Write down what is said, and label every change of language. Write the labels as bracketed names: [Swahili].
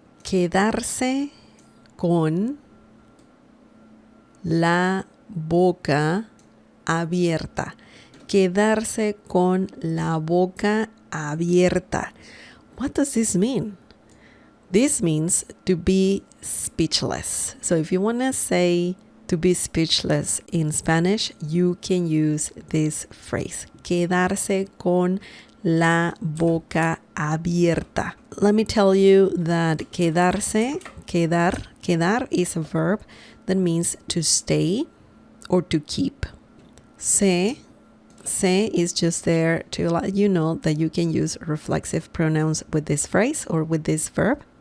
[Spanish] quedarse con la boca abierta. Quedarse con la boca abierta. [English] What does this mean? This means to be speechless. So if you want to say to be speechless in Spanish, you can use this phrase. [Spanish] Quedarse con la boca abierta. [English] Let me tell you that quedarse, quedar is a verb that means to stay or to keep. Se is just there to let you know that you can use reflexive pronouns with this phrase or with this verb.